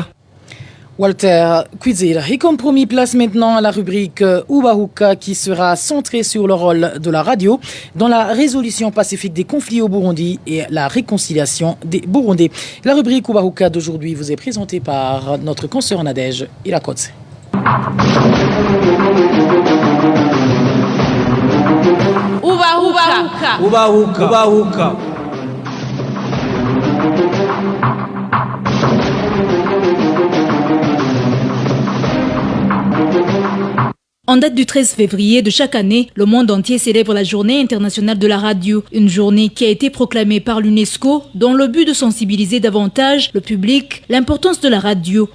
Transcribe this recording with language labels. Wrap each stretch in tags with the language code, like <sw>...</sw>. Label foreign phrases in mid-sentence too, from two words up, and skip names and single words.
<fr>Walter Kwizera. Et comme promis, place maintenant à la rubrique Ubahuka qui sera centrée sur le rôle de la radio dans la résolution pacifique des conflits au Burundi et la réconciliation des Burundais. La rubrique Ubahuka d'aujourd'hui vous est présentée par notre consoeur Nadège Irakotse. Ubahuka. Ubahuka. Ubahuka. En date du 13 février de chaque année, le monde entier célèbre la Journée internationale de la radio, une journée qui a été proclamée par l'UNESCO dans le but de sensibiliser davantage le public l'importance de la radio.</fr>